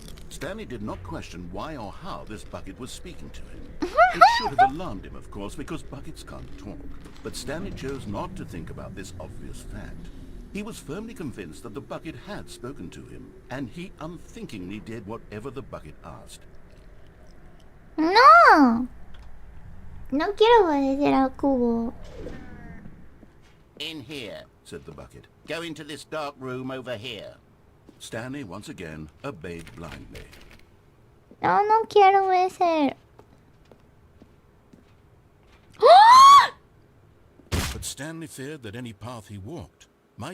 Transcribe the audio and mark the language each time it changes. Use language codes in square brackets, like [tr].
[en] Stanley did not question why or how this bucket was speaking to him. It should have alarmed him, of course, because buckets can't talk. But Stanley chose not to think about this obvious fact. He was firmly convinced that the bucket had spoken to him, and he unthinkingly did whatever the bucket asked. No. [es] No quiero obedecer al cubo. [en] In here. Said the bucket. Go into this dark room over here. Stanley once again obeyed blindly. [es] No, no quiero obedecer. ¡Oh! [en] But Stanley feared that any path he walked might